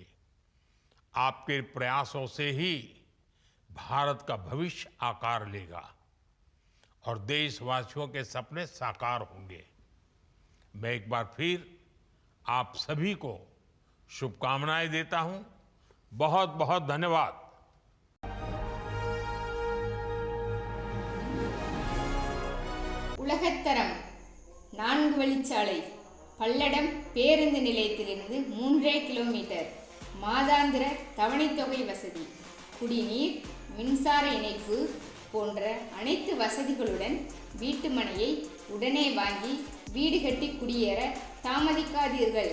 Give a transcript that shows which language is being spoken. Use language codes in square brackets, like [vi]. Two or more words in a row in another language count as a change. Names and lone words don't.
[hi] आपके प्रयासों से ही भारत का भविष्य आकार लेगा और देशवासियों के सपने साकार होंगे। मैं एक बार फिर आप सभी को शुभकामनाएं देता हूं। बहुत बहुत धन्यवाद। [ta] உலகத்தரம் 4 வழிச்சாலை பல்லடம் பேருந்து நிலையத்திலிருந்து 3 கிலோமீட்டர், மாதாந்திர தவணைத்தொகை வசதி, குடிநீர், மின்சார இணைப்பு போன்ற அனைத்து வசதிகளுடன் வீட்டு மனையை உடனே வாங்கி வீடு கட்டி குடியேற தாமதிக்காதீர்கள்.